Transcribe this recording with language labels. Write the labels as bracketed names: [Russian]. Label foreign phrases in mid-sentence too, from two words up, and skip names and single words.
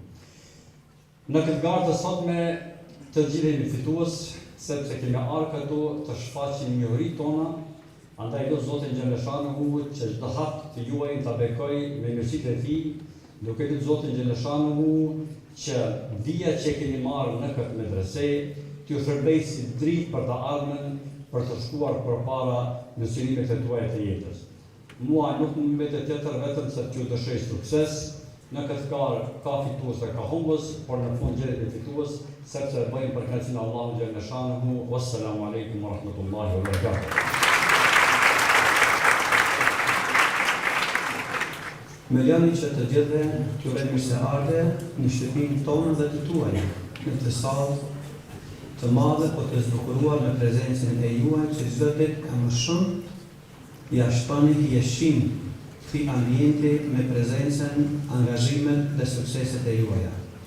[Albanian] Në këtë garë të sotme të gjithë jemi fitues, sepse kemi ardhur këtu të shfaqim njohuritë tona, andaj do Zotin xhaleshanuhu që çdo hap të juaj ta bekoj me mirësitë e tij, duke lutur Zotin xhaleshanuhu që dija që keni marrë në këtë medrese t'ju shërbejë si dritë për të ardhmen, për të shkuar përpara në synimet e tuaja të jetës. Mua nuk më mbetet tjetër vetëm se t'ju dëshiroj sukses. Në këtë garë ka fitues dhe ka humbës, por në fund gjelet e fitues, sepse bëjmë për kënaqësinë e Allahut xhaleshanuhu. [Arabic] والسلام عليكم ورحمة الله وبركاته. [Albanian] Me lëni që të gjithëve t'ju uroj mirëseardhje në shtëpinë tonë dhe të tuaj, në të sallë të madhe po të zbukuruar me prezencën e juaj që çdo ditë ka më shumë ja shtoni hieshim këtij ambienti me prezencën, angazhimin dhe sukseset e juaja.